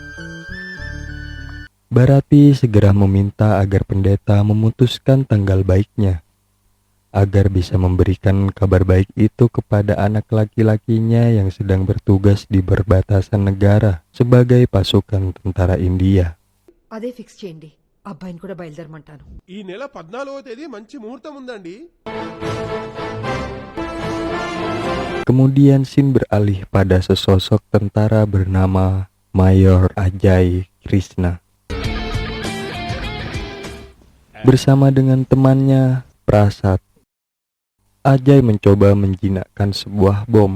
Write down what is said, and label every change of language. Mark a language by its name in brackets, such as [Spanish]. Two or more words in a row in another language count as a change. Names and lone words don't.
[Indonesian] Barati segera meminta agar pendeta memutuskan tanggal baiknya, agar bisa memberikan kabar baik itu kepada anak laki-lakinya yang sedang bertugas di perbatasan negara sebagai pasukan tentara India. [Telugu] అదే ఫిక్స్ చేయండి, అబ్బాయిని కూడా బయలుదేరమంటాను. ఈ నెల 14వ తేదీ మంచి ముహూర్తం ఉందండి. [Indonesian] Kemudian scene beralih pada sesosok tentara bernama Mayor Ajay Krishna. Bersama dengan temannya Prasad, Ajay mencoba menjinakkan sebuah bom.